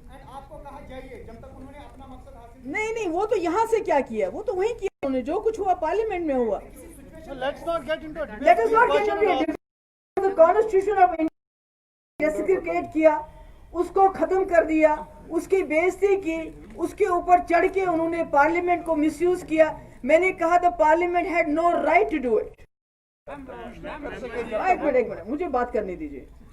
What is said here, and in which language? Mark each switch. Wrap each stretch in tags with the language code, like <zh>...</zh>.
<hi>आपको कहा जाइए जब तक उन्होंने अपना मकसद हासिल नहीं, वो तो यहाँ से क्या किया, वो तो वहीं किया उन्होंने। जो कुछ हुआ पार्लियामेंट में हुआ।</hi> <en>Let's not get into a debate. Let us not get into a debate. The Constitution of India desecrate</en> <hi>किया, उसको खत्म कर दिया, उसकी बेइज्जती की, उसके ऊपर चढ़ के उन्होंने पार्लियामेंट को मिसयूज किया। मैंने कहा</hi> <en>The parliament had no right to do it.</en> <hi>एक मिनट, मुझे बात करने दीजिए।</hi>